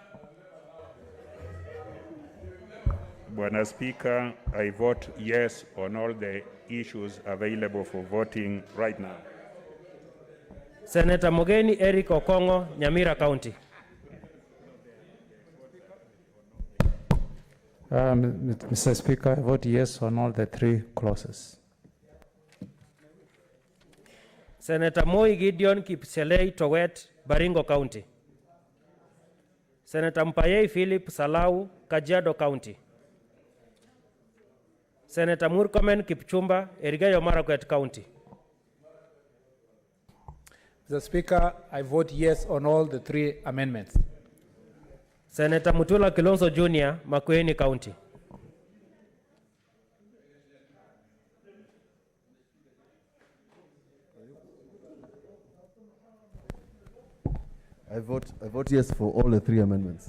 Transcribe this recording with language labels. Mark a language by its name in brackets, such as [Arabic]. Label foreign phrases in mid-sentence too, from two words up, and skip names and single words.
[English] Bwana Speaker, I vote yes on all the issues available for voting right now. Senator Mogeni Eric Okongo, Nyamira County. Mr. Speaker, I vote yes on all the three clauses. Senator Moi Gideon Kipselei Towet, Baringo County. Senator Mpayei Philip Salau, Kajiado County. Senator Murkomen Kipchumba, Elgeyo Marakwet County. Mr. Speaker, I vote yes on all the three amendments. Senator Mutula Kilonzo Jr., Makueni County. I vote yes for all the three amendments.